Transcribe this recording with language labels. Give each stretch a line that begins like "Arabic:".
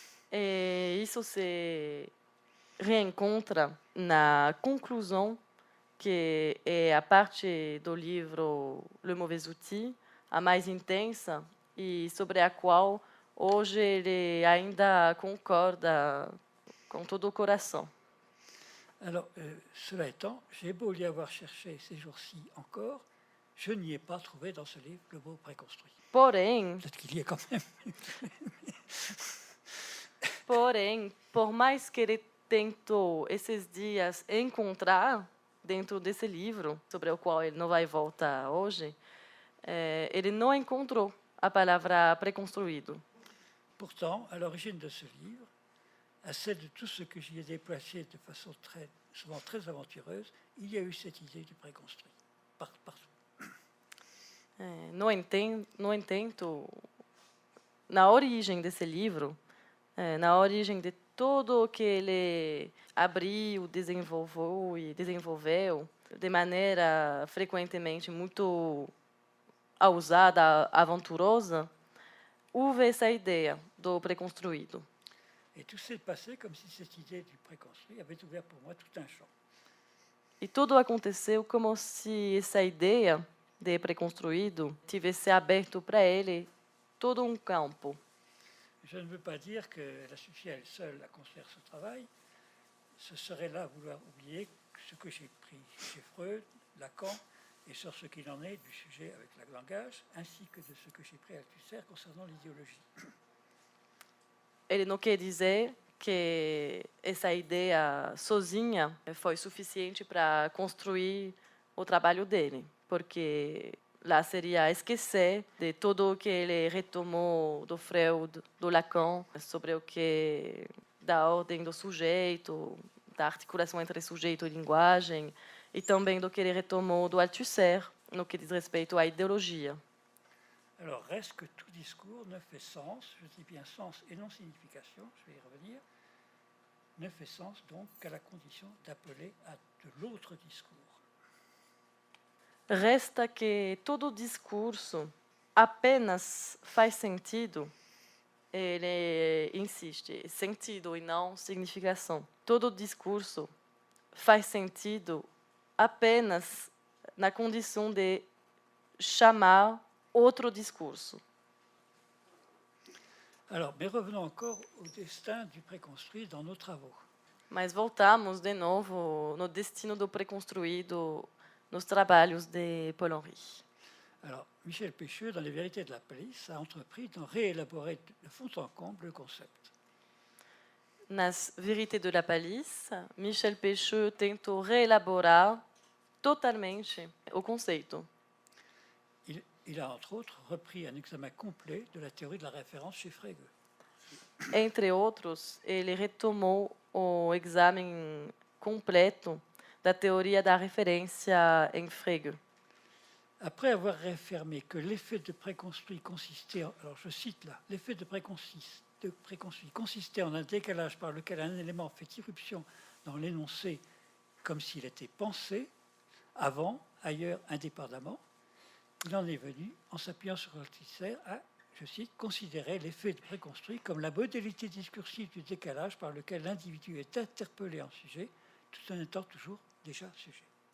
Portuguese: E isso se reencontra na conclusão, que é a parte do livro Le mauvais outil, a mais intensa, e sobre a qual hoje ele ainda concorda com todo o coração.
French: Alors, cela étant, j'ai beau l'y avoir cherché ces jours-ci encore, je n'y ai pas trouvé dans ce livre le mot préconstruit.
Portuguese: Porém,
French: Peut-être qu'il y est quand même.
Portuguese: por mais que ele tentou esses dias encontrar dentro desse livro, sobre o qual ele não vai voltar hoje, ele não encontrou a palavra preconstruído.
French: Pourtant, à l'origine de ce livre, à celle de tout ce que j'y ai déplacé de façon souvent très aventureuse, il y a eu cette idée du préconstruit, partout.
Portuguese: No entanto, na origem desse livro, na origem de tudo o que ele abriu, desenvolveu de maneira frequentemente muito ousada, aventurosa, houve essa ideia do preconstruído.
French: Et tout s'est passé comme si cette idée du préconstruit avait ouvert pour moi tout un champ.
Portuguese: E tudo aconteceu como se essa ideia de preconstruído tivesse aberto para ele todo um campo.
French: Je ne veux pas dire qu'elle a suffi à elle seule à construire ce travail. Ce serait là vouloir oublier ce que j'ai pris chez Freud, Lacan, et sur ce qu'il en est du sujet avec le langage, ainsi que de ce que j'ai pris à Althusser concernant l'idéologie.
Portuguese: Ele não quer dizer que essa ideia sozinha foi suficiente para construir o trabalho dele, porque lá seria esquecer de tudo o que ele retomou do Freud, do Lacan, sobre o que da ordem do sujeito, da articulação entre sujeito e linguagem, e também do que ele retomou do Althusser, no que diz respeito à ideologia.
French: Alors, reste que tout discours ne fait sens, je dis bien sens et non signification, je vais y revenir, ne fait sens donc qu'à la condition d'appeler à de l'autre discours.
Portuguese: Resta que todo discurso apenas faz sentido, ele insiste, sentido e não significação. Todo discurso faz sentido apenas na condição de chamar outro discurso.
French: Alors, mais revenons encore au destin du préconstruit dans nos travaux.
Portuguese: Mas voltamos de novo no destino do preconstruído nos trabalhos de Paul Henry.
French: Alors, Michel Pêcheux, dans Les Vérités de la police, a entrepris d'en réélaborer de fond en comble le concept.
Portuguese: Nas Vérités de la Police, Michel Pêcheux tentou reelaborar totalmente o conceito.
French: Il a, entre autres, repris un examen complet de la théorie de la référence chez Frege.
Portuguese: Entre outros, ele retomou o exame completo da teoria da referência em Frege.
French: Après avoir réaffirmé que l'effet de préconstruit consistait, alors je cite là, l'effet de préconstruit consistait en un décalage par lequel un élément fait irruption dans l'énoncé comme s'il était pensé, avant, ailleurs, indépendamment, il en est venu, en s'appuyant sur Althusser, à, je cite, considérer l'effet de préconstruit comme la modalité discursive du décalage par lequel l'individu est interpellé en sujet, tout en étant toujours déjà sujet.